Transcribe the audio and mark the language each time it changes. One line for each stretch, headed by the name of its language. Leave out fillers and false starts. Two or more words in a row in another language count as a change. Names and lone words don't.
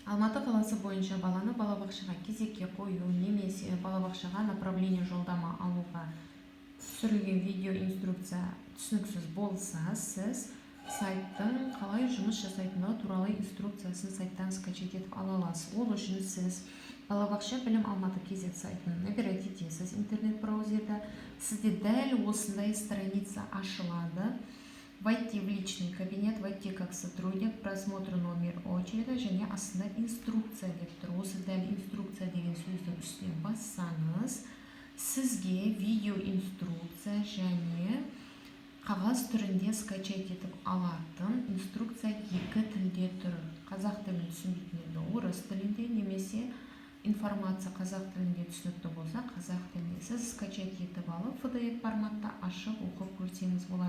Kazakh: Алматы қаласы бойынша баланы балабақшаға кезекке қою немесе балабақшаға направление жолдама алуға түсірілген видео инструкция түсініксіз болса, сіз сайттың қалай жұмыс жасайтындығы туралы инструкциясын сайттан скачать етіп ала аласыз. Ол үшін сіз балабақша білім алматы kz сайтын набирать етесіз интернет браузерда. Сізде дәл осындай страница ашылады.
Russian: Войти в личный кабинет, войти как сотрудник, просмотр номер очереди
Kazakh: және астында инструкция деп тұр. Осы дәл инструкция деген сөздің үстіне бассаңыз, сізге видео инструкция және қағаз түрінде скачать етіп алатын инструкция екі тілде тұр. Қазақ тілін түсінбейтіндерге орыс тілінде, немесе информация қазақ тілінде түсінікті болса, қазақ тілінде сіз скачать етіп алып, PDF форматта ашып оқып көрсеңіз болады.